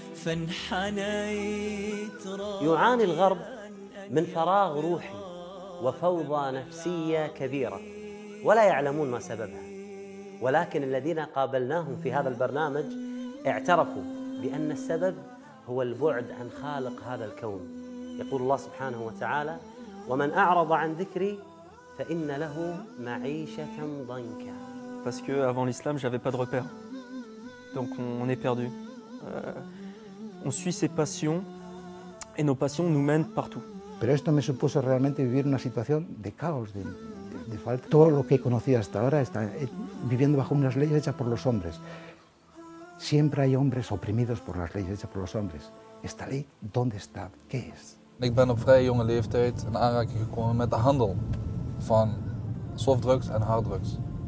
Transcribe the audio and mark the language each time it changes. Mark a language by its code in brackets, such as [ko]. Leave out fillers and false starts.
[ar] يعاني الغرب من فراغ روحي وفوضى نفسية كبيرة ولا يعلمون ما سببها، ولكن الذين قابلناهم في هذا البرنامج اعترفوا بأن السبب هو البعد عن خالق هذا الكون. يقول الله سبحانه وتعالى: ومن أعرض عن ذكري فإن له معيشة ضنكا. [fr] Parce que avant l'islam, j'avais pas de repère. Donc on est perdu. On suit ses passions et nos passions nous mènent partout. [es] Pero esto me supuso realmente vivir una situación de caos, de falta. Todo lo que he conocido hasta ahora está viviendo bajo unas leyes hechas por los hombres. Siempre hay hombres oprimidos por las leyes hechas por los hombres. Esta ley, ¿dónde está? ¿Qué es? [nl] Ik ben op vrij jonge leeftijd in aanraking gekomen met de handel van softdrugs en harddrugs.